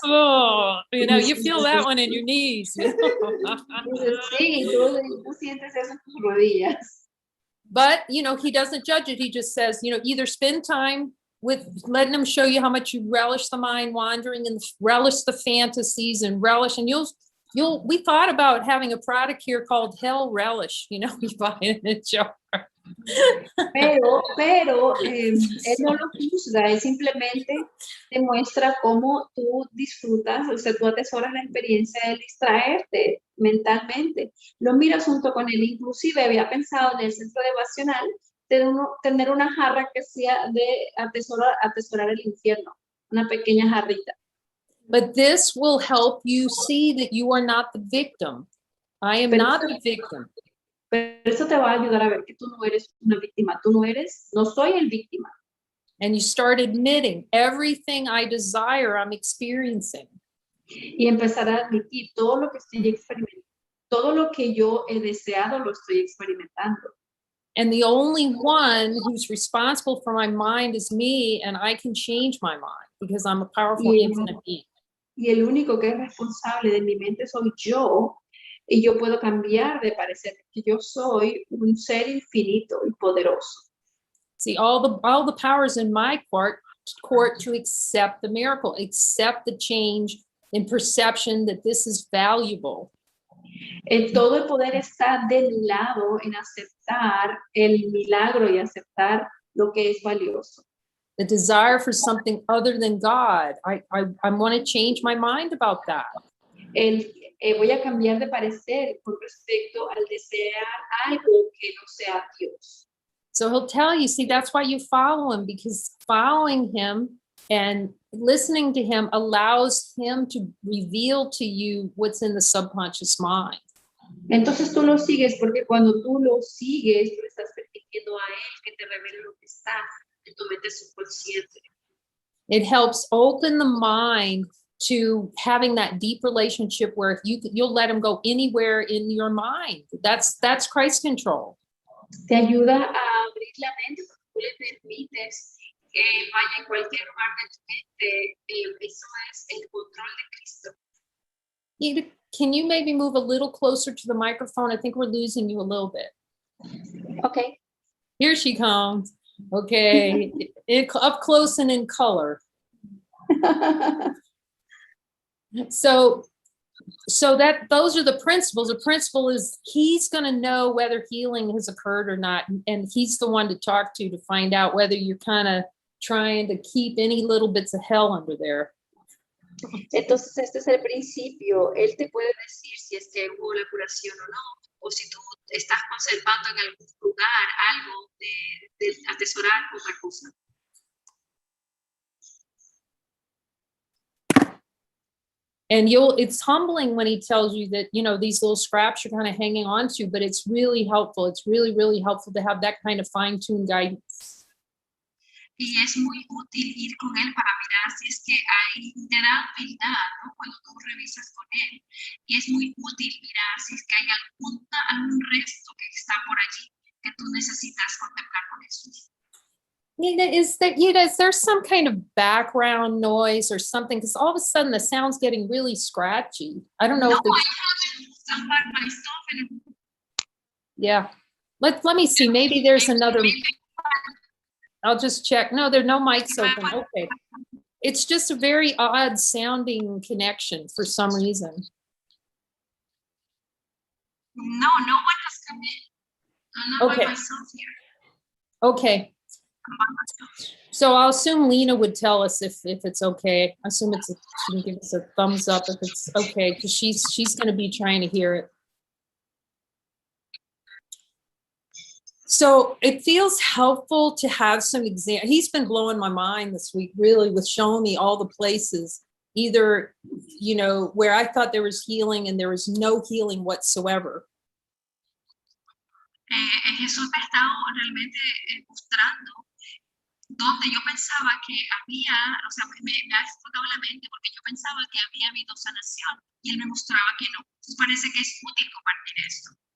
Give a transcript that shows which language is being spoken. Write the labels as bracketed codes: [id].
[en] Oh, you feel that one in your knees. [es] Sí, tú sientes eso en tus rodillas. [en] But, he doesn't judge it. He just says, either spend time with letting him show you how much you relish the mind wandering and relish the fantasies and relish. And we thought about having a product here called Hell Relish, you buy it in a jar. [es] Pero él no lo juzga, él simplemente te muestra cómo tú disfrutas, o sea, tú atesoras la experiencia de distraerte mentalmente. Lo miras junto con él, inclusive había pensado en el centro devocional tener una jarra que sea de atesorar el infierno, una pequeña jarrita. [en] But this will help you see that you are not the victim. I am not the victim. [es] Pero eso te va a ayudar a ver que tú no eres una víctima. No soy el víctima. [en] And you start admitting everything I desire, I'm experiencing. [es] Y empezar a admitir todo lo que estoy experimentando. Todo lo que yo he deseado lo estoy experimentando. [en] And the only one who's responsible for my mind is me, and I can change my mind because I'm a powerful, infinite being. [es] Y el único que es responsable de mi mente soy yo. Y yo puedo cambiar de parecer que yo soy un ser infinito y poderoso. [en] See, all the powers in my court to accept the miracle, accept the change in perception that this is valuable. [es] Todo el poder está de mi lado en aceptar el milagro y aceptar lo que es valioso. [en] The desire for something other than God. I want to change my mind about that. [es] Voy a cambiar de parecer con respecto al desear algo que no sea Dios. [en] So he'll tell you, see, that's why you follow him, because following him and listening to him allows him to reveal to you what's in the subconscious mind. [es] Entonces tú lo sigues porque cuando tú lo sigues, tú estás permitiendo a él que te revele lo que está en tu mente subconsciente. [en] It helps open the mind to having that deep relationship where if you'll let him go anywhere in your mind. That's Christ control. [es] Te ayuda a abrir la mente porque tú le permites que vaya en cualquier lugar de tu mente. Eso es el control de Cristo. [en] Can you maybe move a little closer to the microphone? I think we're losing you a little bit. Okay. Here she comes. Okay. Up close and in color. So So those are the principles. The principle is he's going to know whether healing has occurred or not. And he's the one to talk to find out whether you're kind of trying to keep any little bits of hell under there. [es] Entonces, este es el principio. Él te puede decir si es que hubo la curación o no, o si tú estás conservando en algún lugar algo de atesorar otra cosa. [en] And it's humbling when he tells you that, you know, these little scraps you're kind of hanging on to, but it's really helpful. It's really, really helpful to have that kind of fine-tuned guidance. [es] Y es muy útil ir con él para mirar si es que hay, te da humildad, ¿no? Cuando tú revisas con él. Y es muy útil mirar si es que hay algún resto que está por allí que tú necesitas contemplar con eso. [en] Is there some kind of background noise or something? Because all of a sudden the sound's getting really scratchy. I don't know. No, if I haven't done myself. Yeah. Let me see. Maybe there's another. I'll just check. No, there are no mics open. Okay. It's just a very odd sounding connection for some reason. No one has come in. I'm not by myself here. Okay. So I'll assume Lena would tell us if it's okay. I assume she can give us a thumbs up if it's okay, because she's going to be trying to hear it. So it feels helpful to have some exam. He's been blowing my mind this week, really, with showing me all the places, either, you know, where I thought there was healing and there was no healing whatsoever. [es] Jesús me ha estado realmente mostrando donde yo pensaba que había, o sea, me ha explotado la mente porque yo pensaba que había habido sanación y él me mostraba que no. Entonces parece que es útil compartir esto.